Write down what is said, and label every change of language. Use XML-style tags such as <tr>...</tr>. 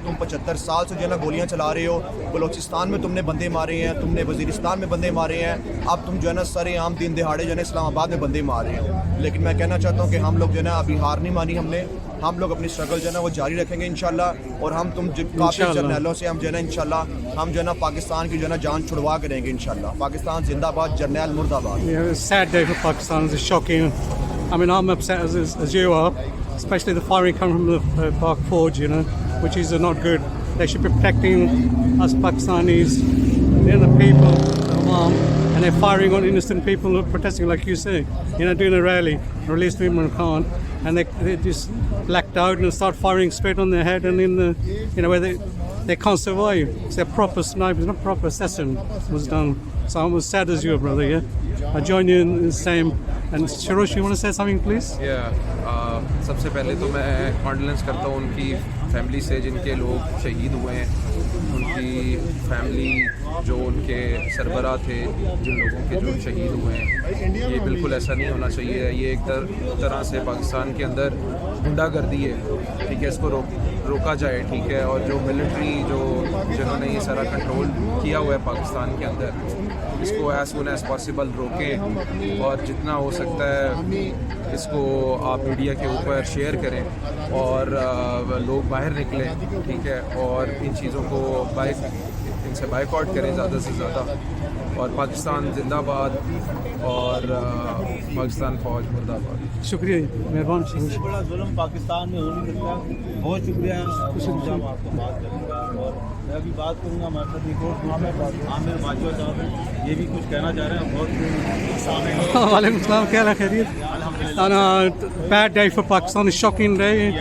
<ur>تم 75 سال سے جو ہے نا گولیاں چلا رہے ہو. بلوچستان میں تم نے بندے مارے ہیں, تم نے وزیرستان میں بندے مارے ہیں, اب تم جو ہے نا سر عام دن دہاڑے جو ہے نا اسلام آباد میں بندے مار رہے ہیں. لیکن میں کہنا چاہتا ہوں کہ ہم لوگ جو ہے نا ابھی ہار نہیں مانی ہم لوگ اپنی اسٹرگل جو ہے نا وہ جاری رکھیں گے انشاءاللہ. اور ہم تم قابل جرنیلوں سے ہم جو ہے نا انشاءاللہ ہم جو ہے نا پاکستان کی جو ہے نا جان چھڑوا کریں گے انشاءاللہ. پاکستان زندہ باد, جرنیل مرد آباد.</ur> <en>Yeah, it's a sad day for Pakistan. It's shocking. I mean, I'm upset as you are, especially the firing coming from the Pak Forge, which is not good. They should be protecting us Pakistanis, the people, the Awam, and they're firing on innocent people who are protesting, like you say, doing a rally, release Imran Khan, and they just blacked out and start firing straight on their head and in the, where they can't survive. It's a proper sniper, it's not proper assassin was done. So I'm as sad as you, brother, yeah? I join you in the same. And Shirosh, you want to say something, please? Yeah.</en> <ur>سب سے پہلے تو میں کانڈولنس کرتا ہوں ان کی family سے جن کے لوگ شہید ہوئے ہیں. ان کی فیملی جو ان کے سربراہ تھے, جن لوگوں کے جو شہید ہوئے ہیں, یہ بالکل ایسا نہیں ہونا چاہیے. یہ ایک طرح سے پاکستان کے اندر گنڈا گردی ہے, ٹھیک ہے, اس کو روکا جائے, ٹھیک ہے. اور جو ملٹری جنہوں نے یہ سارا کنٹرول کیا ہوا ہے پاکستان کے اندر, اس کو ایز سون ایز پاسبل روکیں, اور جتنا ہو سکتا ہے اس کو آپ میڈیا کے اوپر شیئر کریں اور لوگ باہر نکلیں, ٹھیک ہے, اور ان چیزوں کو ان سے بائیکاٹ کریں زیادہ سے زیادہ. اور پاکستان زندہ باد اور پاکستان فوج مرد آباد. شکریہ, مہربان. اس سے بڑا ظلم پاکستان میں ہو نہیں سکتا. بہت شکریہ. آپ کو بات کروں گا, اور میں بھی بات کروں گا. ہمارے عامر باجوہ صاحب ہیں, یہ بھی کچھ کہنا چاہ رہے ہیں. بہت وعلیکم السلام, کیا حال ہے, خیریت؟</ur> <en>Bad day for Pakistan, a shocking day.</en>